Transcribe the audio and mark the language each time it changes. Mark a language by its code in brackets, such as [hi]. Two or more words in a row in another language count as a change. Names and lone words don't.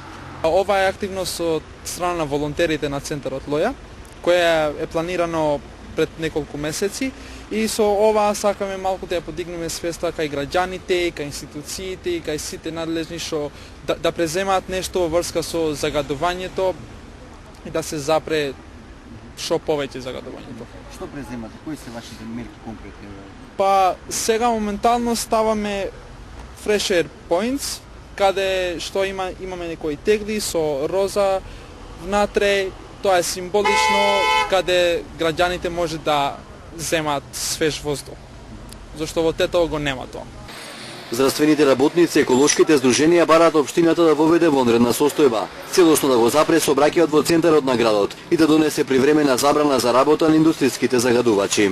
[mk] Ова е активност од страна на волонтерите на центарот Лоја, која е планирано пред неколку месеци, и со ова сакаме малку да ја подигнеме свеста кај граѓаните, кај институциите, кај сите надлежни што да преземаат нешто во врска со загадувањето и да се запре што повеќе загадувањето. Што преземате? Кои се вашите мерки конкретни? Па сега моментално ставаме [en] fresh air points, [mk] каде што имаме некои тегли со роза внатре. Тоа е символично, каде граѓаните може да земат свеж воздух, зашто во Тетово го нема тоа. Здравствените работници, еколошките здруженија бараат општината да воведе вонредна состојба, целосно да го запре сообраќајот во центарот на градот и да донесе привремена забрана за работа на индустријските загадувачи.